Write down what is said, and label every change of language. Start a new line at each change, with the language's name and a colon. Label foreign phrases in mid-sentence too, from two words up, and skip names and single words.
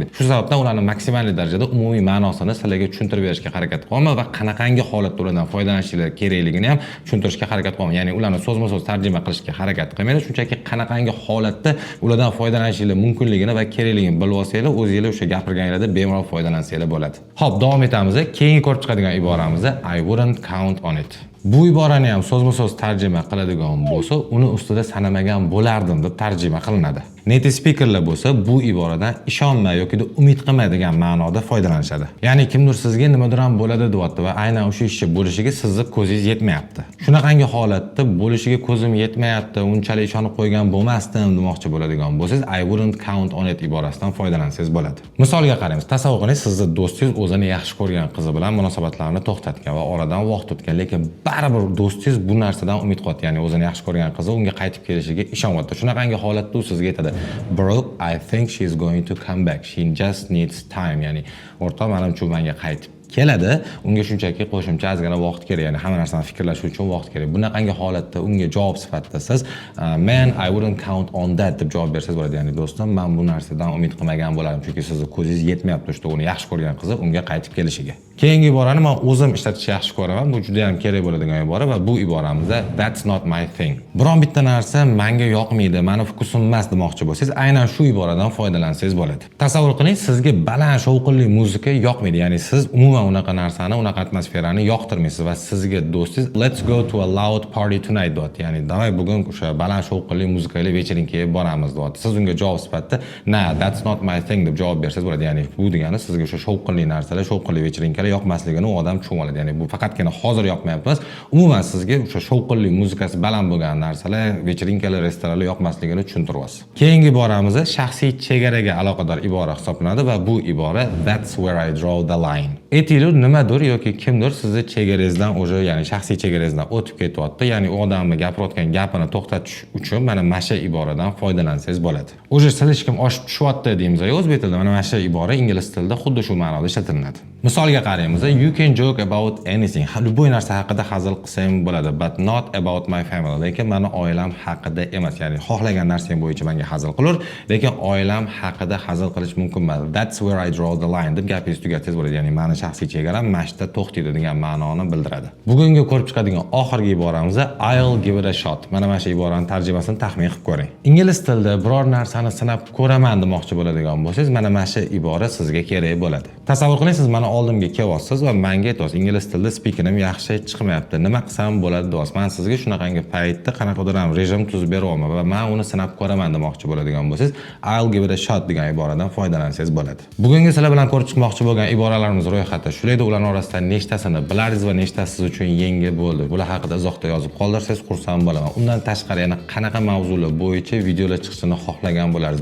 Uzbek: Shu sababdan ularni maksimal darajada umumiy ma'nosini sizlarga tushuntirib berishga harakat qilaman va qanaqangi holatda ulardan foydalanishingiz kerakligini ham tushuntirishga harakat qilaman. Ya'ni ularni so'zma-so'z tarjima qilishga harakat qilmayman, shunchaki qanaqangi holatda ulardan foydalanishingiz mumkinligini va kerakligini bilib olsanglar, o'zingizlar o'sha gapirganingizda bemalol foydalansanglar bo'ladi. Xo'p, davom etamiz. Keyingi ko'rib chiqadigan iboramiz
English: I wouldn't count on it.
Uzbek: Bu iborani ham so'zma-so'z tarjima qiladigan bo'lsa, uni ustida sanamagan bo'lardim deb tarjima qilinadi.
English: Native speakerlar
Uzbek: bo'lsa, bu iboradan ishonma yoki umid qilmaydigan ma'noda foydalanishadi. Ya'ni kimdir sizga nimadir ham bo'ladi deyapti va aynan o'sha ishchi bo'lishiga sizni ko'zingiz yetmayapti. Shunaqangi holatda bo'lishiga ko'zim yetmayapti, unchalik ishonib qo'ygan bo'lmasdim demoqchi bo'ladigan bo'lsangiz,
English: I wouldn't count on it
Uzbek: iborasidan foydalansangiz bo'ladi. Misolga qaraymiz. Tasavvur qiling, sizni do'stingiz o'zini yaxshi ko'rgan qizi bilan munosabatlarni to'xtatgan va oradan vaqt o'tgan, lekin baribir do'stingiz bu narsadan umid qilyapti. Ya'ni o'zini yaxshi ko'rgan qizi unga qaytib kelishiga ishonyapti. Shunaqangi holatda u sizga aytadi,
English: "Bro, I think she's going to come back. She just needs time."
Uzbek: Ya'ni o'rtoq, menimcha menga qaytib keladi, unga shunchaki qo'shimcha ozgina vaqt kerak, ya'ni hamma narsani fikrlash uchun vaqt kerak. Bunaqangi holatda unga javob sifatida siz
English: "Man, I wouldn't count on that"
Uzbek: deb javob bersangiz bo'ladi. Ya'ni do'stim, men bu narsadan umid qilmagan bo'lardim, chunki sizni ko'zingiz yetmayapti o'sha uni yaxshi ko'rgan qizi unga qaytib kelishiga. Keyingi iborani men o'zim ishlatishni yaxshi ko'raman. Bu juda ham kerak bo'ladigan ibora va bu iboramizda
English: "That's not my thing."
Uzbek: Biron bitta narsa menga yoqmaydi, meni fokusim emas demoqchi bo'lsangiz, aynan shu iboradan foydalansangiz bo'ladi. Tasavvur qiling, sizga baland shovqinli muzika yoqmaydi, ya'ni siz umuman unaqa narsani, unaqa atmosferani yoqtirmaysiz va sizga do'stingiz
English: "Let's go to a loud party tonight"
Uzbek: deyapti. Ya'ni demak bugun o'sha baland shovqinli muzikali vechelinkaga boramiz deyapti. Siz unga javob sifatida
English: "Nah, that's not my thing"
Uzbek: deb javob bersangiz bo'ladi. Ya'ni bu degani sizga o'sha shovqinli narsalar, shovqinli vechelinkalar yoqmasligini u odam tushunib oladi. Ya'ni bu faqatgina hozir yoqmayapti, umuman sizga o'sha shovqinli muzikasi baland bo'lgan narsalar, vechelinkalar, restoranlar yoqmasligini tushuntiryapsiz. Keyingi iboramiz shaxsiy chegaraga aloqador ibora hisoblanadi va bu ibora
English: "That's where I draw the line."
Uzbek: Aytinglar, nimadir yoki kimdir sizni chegarangizdan o'sha, ya'ni shaxsiy chegarangizdan o'tib ketyapti, ya'ni u odamni gapirayotgan gapini to'xtatish uchun mana shu iboradan foydalansangiz bo'ladi. O'sha siz hech kim oshib tushyapti deymiz, o'zbek tilida mana shu ibora ingliz tilida xuddi shu ma'noda ishlatiladi. Misolga qaraymiz.
English: You can joke about anything.
Uzbek: Любой narsa haqida hazil qilsam bo'ladi,
English: but not about my family.
Uzbek: Lekin meni oilam haqida emas. Ya'ni xohlagan narsang bo'yicha menga hazil qilur, lekin oilam haqida hazil qilish mumkin emas.
English: That's where I draw the line
Uzbek: deb gapingizni tugatsangiz bo'ladi. Ya'ni meni shaxsiy chegara mashqda to'xtaydi degan ma'noni bildiradi. Bugungi ko'rib chiqadigan oxirgi iboramiz
English: I'll give it a shot.
Uzbek: Mana mana shu iborani tarjimasini taxmin qilib ko'ring. Ingliz tilida biror narsani sinab ko'raman demoqchi bo'ladigan bo'lsangiz, mana mana shu ibora sizga kerak bo'ladi. Tasavvur qiling, siz mana oldimga kelyapsiz va menga aytyapsiz, ingliz tilida speakerim yaxshi chiqmayapti. Nima qilsam bo'ladi deyapsiz. Men sizga shunaqangi paytda qanaqadir ham rejim tuzib beryapman va men uni sinab ko'raman demoqchi bo'ladigan bo'lsangiz,
English: I'll give it a shot
Uzbek: degan iboradan foydalansangiz bo'ladi. Bugungi sizlar bilan ko'rib chiqmoqchi bo'lgan iboralarimiz ro'yxati shularda, ularning orasidan nechtasini bilardingiz va nechtasi siz uchun yangi bo'ldi. Bular haqida izohda yozib qoldirsangiz xursand bo'laman. Undan tashqari yana qanaqa mavzular bo'yicha videolar chiqishini xohlagan bo'larsiz.